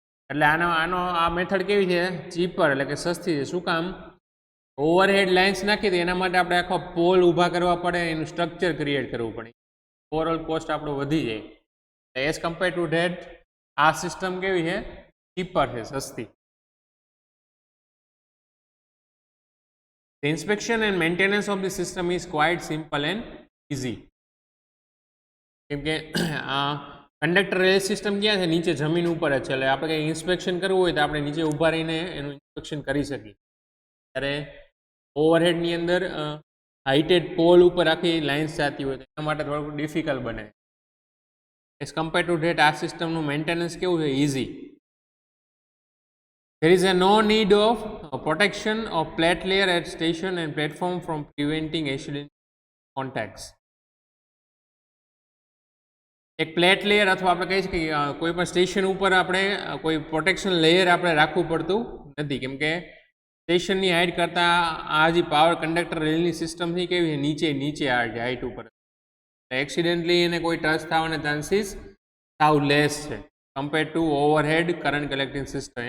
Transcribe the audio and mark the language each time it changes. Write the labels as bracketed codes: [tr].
[gu] એટલે આ મેથડ કેવી છે, ચીપર, એટલે કે સસ્તી છે. શું કામ? ઓવરહેડ લાઇન્સ નાખી દે એના માટે આપણે આખો પોલ ઊભા કરવા પડે, એનું સ્ટ્રક્ચર ક્રિએટ કરવું પડે, ઓવરઓલ કોસ્ટ આપણો વધી જાય. [en] as compare to that [gu] આ સિસ્ટમ કેવી છે, ચીપર છે, સસ્તી. [en] The inspection and maintenance of the system is quite simple and easy. [gu] કેમ કે આ કંડક્ટર રેલ સિસ્ટમ ક્યાં છે, નીચે જમીન ઉપર જ છે. એટલે આપણે કંઈ ઇન્સ્પેક્શન કરવું હોય તો આપણે નીચે ઊભા રહીને એનું ઇન્સ્પેક્શન કરી શકીએ. ત્યારે ઓવરહેડની અંદર હાઇટેડ પોલ ઉપર આખી લાઇન્સ જતી હોય તો એના માટે થોડુંક ડિફિકલ્ટ બને. [en] as compare to that [gu] આ સિસ્ટમનું મેન્ટેનન્સ કેવું છે, easy. [en] There is no need of protection of plate layer at station and platform from preventing accident contacts. [gu] એક પ્લેટ લેયર અથવા આપણે કહી શકીએ કોઈ પણ સ્ટેશન ઉપર આપણે કોઈ પ્રોટેક્શન લેયર આપણે રાખવું પડતું નથી, કેમ કે સ્ટેશનની હાઇટ કરતાં આ જે પાવર કંડક્ટર રેલની સિસ્ટમથી કેવી છે, નીચે હાઇટ ઉપર. એક્સિડન્ટલી એને કોઈ ટચ થવાના ચાન્સીસ સાવ લેસ છે compare to overhead current collecting system.